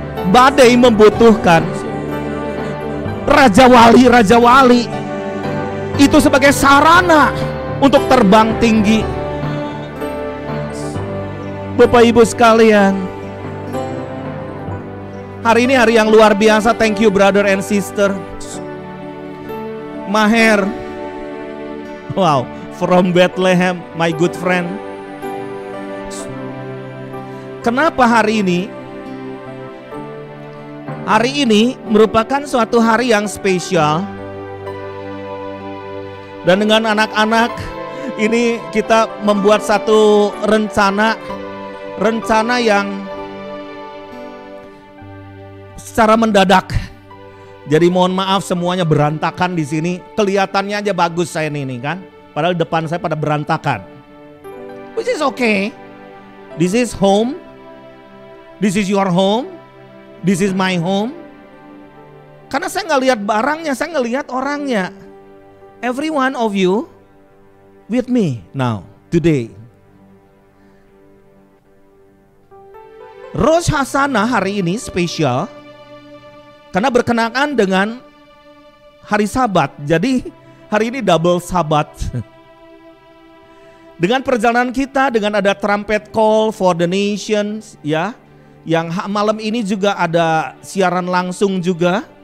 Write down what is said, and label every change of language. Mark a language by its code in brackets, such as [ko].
[id] Badai membutuhkan Raja Wali itu sebagai sarana untuk terbang tinggi. Bapak Ibu sekalian, hari ini hari yang luar biasa. [en] Thank you brother and sister. Maher, wow, from Bethlehem, my good friend. [id] Kenapa hari ini? Hari ini merupakan suatu hari yang spesial. Dan dengan anak-anak ini kita membuat satu rencana yang secara mendadak. Jadi mohon maaf semuanya berantakan di sini. Kelihatannya aja bagus saya ini kan. Padahal depan saya pada berantakan. [en] Which is okay. This is home. This is your home. This is my home. [id] Karena saya nggak lihat barangnya, saya ngelihat orangnya. [en] Every one of you with me now today. [id] Rosh Hashanah hari ini spesial karena berkenaan dengan hari Sabat. Jadi hari ini double Sabat. Dengan perjalanan kita, dengan ada [en] trumpet call for the nations, [id] ya, yang malam ini juga ada siaran langsung juga.